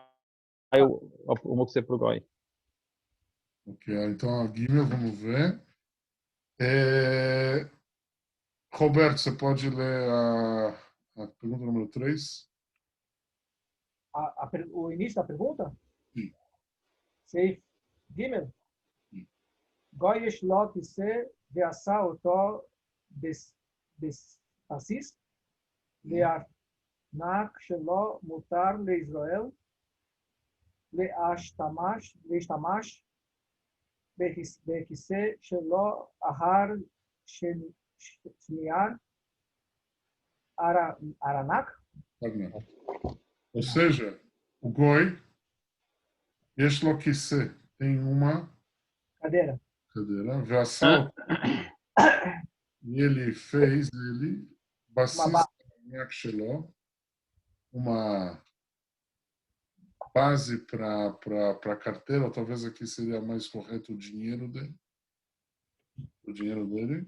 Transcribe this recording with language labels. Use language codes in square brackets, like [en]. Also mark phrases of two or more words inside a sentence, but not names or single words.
[pt] caiu o muktzeh pro goi. Ok, então a Guimel, vamos ver. Roberto, você pode ler a pergunta número 3? O início da pergunta? Sim. [he] סעיף גימל. גוי יש לו כיסא ועשה אותו בסיס, והארנק שלו מותר לישראל להשתמש בכיסא שלו אחר שנייה ארנק. [pt] Ou seja, o goi, [he] יש לו כיסא, [pt] tem uma cadeira, vassal, e ele fez uma base para a carteira, ou talvez aqui seria mais correto o dinheiro dele.